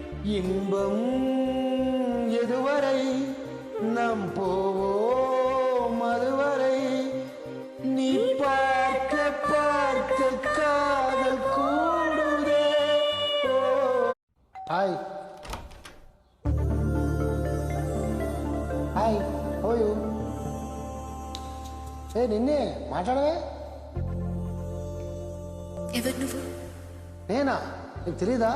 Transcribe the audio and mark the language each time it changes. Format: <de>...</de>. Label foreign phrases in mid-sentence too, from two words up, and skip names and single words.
<ta>இன்பம் எதுவரை நம் போவோம் அதுவரை நீ பார்க்க பார்க்க காதல் கூடுதே.</ta> <te>హాయ్ హాయ్ ఓయూ ఏ నిన్నే మాట్లాడవే. ఎవరు నువ్వు? నేనా? నీకు తెలీదా?</te>